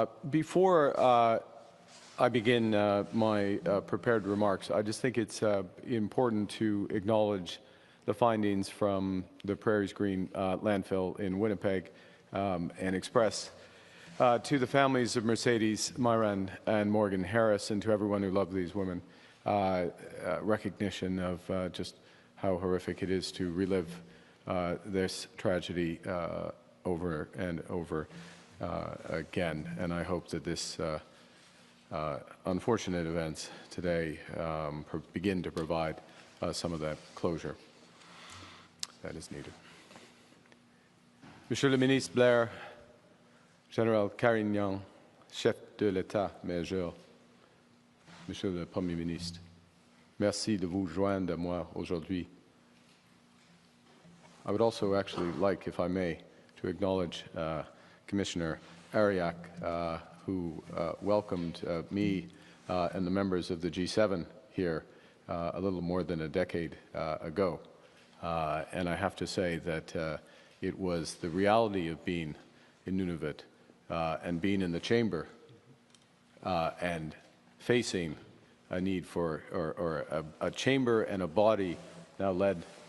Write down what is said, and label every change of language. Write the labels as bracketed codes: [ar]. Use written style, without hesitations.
[en] Before I begin my prepared remarks, I just think it's important to acknowledge the findings from the Prairies Green landfill in Winnipeg and express to the families of Mercedes, Myran, and Morgan Harris, and to everyone who loved these women, recognition of just how horrific it is to relive this tragedy over and over again. And I hope that this unfortunate events today begin to provide some of that closure that is needed. [fr] Monsieur le Ministre Blair, Général Carignan, Chef de l'État-Major, Monsieur le Premier Ministre, merci de vous joindre à moi aujourd'hui. [en] I would also actually like, if I may, to acknowledge Commissioner Ariak, who welcomed me and the members of the G7 here a little more than a decade ago. And I have to say that it was the reality of being in Nunavut and being in the chamber and facing a need for, or a chamber and a body now led